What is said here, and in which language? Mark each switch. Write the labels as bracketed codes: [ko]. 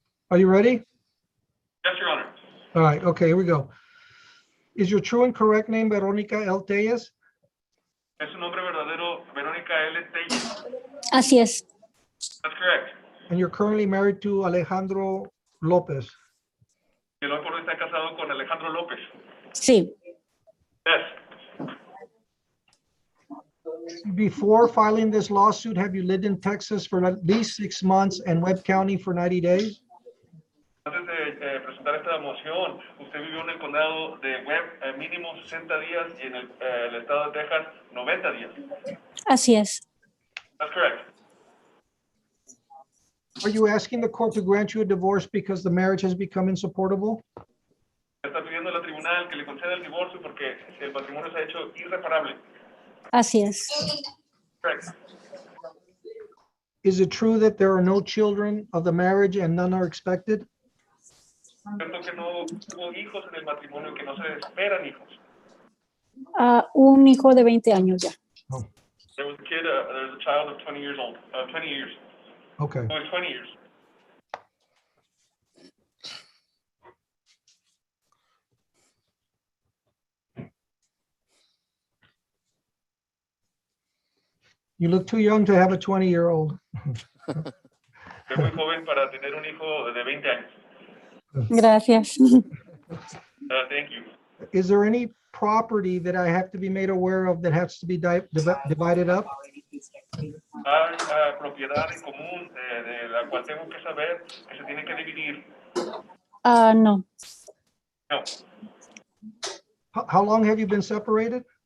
[en] Are you ready? Yes, Your Honor. All right, okay, here we go. Is your true and correct name Veronica L. Tellez? [es] Es su nombre verdadero, Verónica L. Tellez. Así es. [en] That's correct. And you're currently married to Alejandro Lopez? [es] Y el hoy por hoy está casado con Alejandro López. Sí. [en] Yes. Before filing this lawsuit, have you lived in Texas for at least 6 months and Webb County for 90 days? [es] Antes de presentar esta moción, usted vivió en el condado de Webb mínimo 60 días y en el estado de Texas 90 días. Así es. [en] That's correct. Are you asking the court to grant you a divorce because the marriage has become insupportable? [es] Está pidiendo a la tribunal que le conceda el divorcio porque el matrimonio se ha hecho irreparable. Así es. [en] Correct. Is it true that there are no children of the marriage and none are expected? [es] Cierto que no hubo hijos en el matrimonio, que no se esperan hijos. Un hijo de 20 años ya. [en] There was a kid, there was a child of 20 years old, 20 years. Okay. No, it's 20 years. You look too young to have a 20-year-old. [es] Soy muy joven para tener un hijo de 20 años. Gracias. [en] Thank you. Is there any property that I have to be made aware of that has to be divided up? [es] Hay propiedad en común de la cual tengo que saber que se tiene que dividir. No. [en] No. How long have you been separated?